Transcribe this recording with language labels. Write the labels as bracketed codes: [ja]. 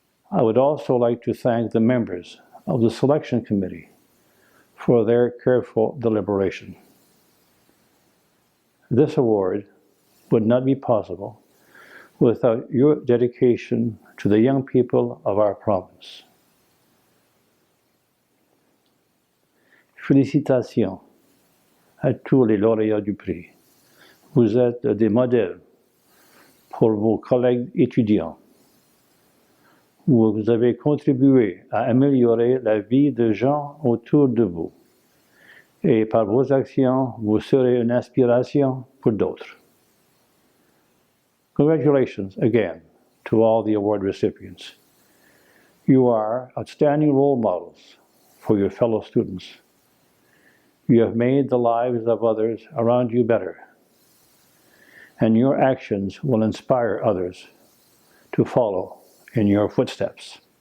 [en] I would also like to thank the members of the Selection Committee for their careful deliberation. This award would not be possible without your dedication to the young people of our province. [fr] Félicitations à tous les lauréats du prix. Vous êtes des modèles pour vos collègues étudiants. Vous avez contribué à améliorer la vie des gens autour de vous. Et par vos actions, vous serez une inspiration pour d'autres. [en] Congratulations again to all the award recipients. You are outstanding role models for your fellow students. You have made the lives of others around you better, and your actions will inspire others to follow in your footsteps.